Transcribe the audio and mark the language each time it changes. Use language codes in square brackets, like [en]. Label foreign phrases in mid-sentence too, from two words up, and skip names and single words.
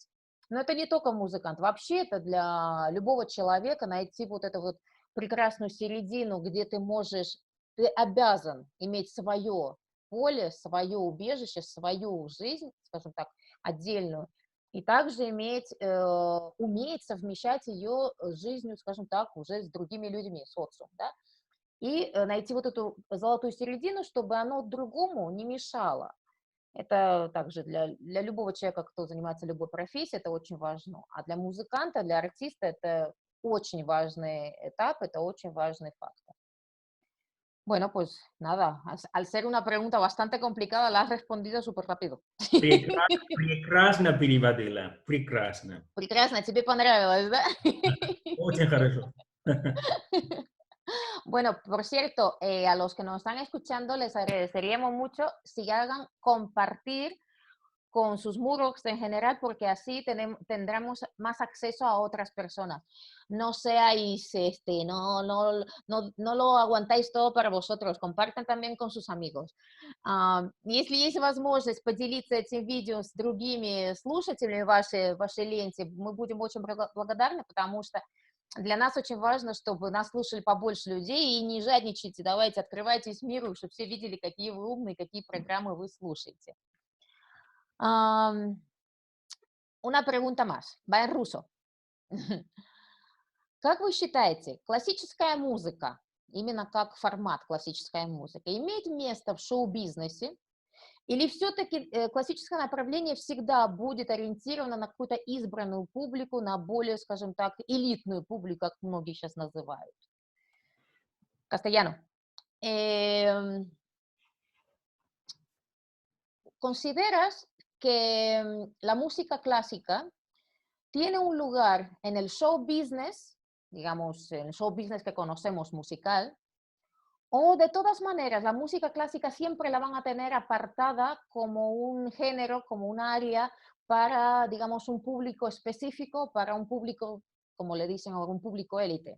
[ru] Но это не только музыкант, вообще это для любого человека найти вот эту вот прекрасную середину, где ты обязан иметь свое поле, свое убежище, свою жизнь, скажем так, отдельную, и также уметь совмещать ее с жизнью, скажем так, уже с другими людьми, социум, да, и найти вот эту золотую середину, чтобы оно другому не мешало. Это также для любого человека, кто занимается любой профессией, это очень важно. А для музыканта, для артиста это очень важный этап, это очень важный фактор. [es] Bueno, pues nada, al ser una pregunta bastante complicada, la has respondido súper rápido. [ru] Прекрасно переводила, прекрасно. Прекрасно, тебе понравилось, да? Очень хорошо. [es] Bueno, por cierto, a los que nos están escuchando les agradeceríamos mucho si hagan compartir con sus muros en general, porque así tendremos más acceso a otras personas. No seáis, no lo aguantáis todo para vosotros, compartan también con sus amigos. [ru] Если есть возможность поделиться этим видео с другими слушателями вашей ленте, мы будем очень благодарны, потому что для нас очень важно, чтобы нас слушали побольше людей, и не жадничайте, давайте, открывайтесь миру, чтобы все видели, какие вы умные, какие программы вы слушаете. [es] Una pregunta más, va en ruso. [ru] Как вы считаете, классическая музыка, именно как формат классическая музыка, имеет место в шоу-бизнесе? Или все-таки классическое направление всегда будет ориентировано на какую-то избранную публику, на более, скажем так, элитную публику, как многие сейчас называют? [es] Castellano. ¿Consideras que la música clásica tiene un lugar en el [en] show business, [es] digamos, en el [en] show business [es] que conocemos musical, o de todas maneras la música clásica siempre la van a tener apartada como un género, como un área para, digamos, un público específico, para un público, como le dicen ahora, un público élite?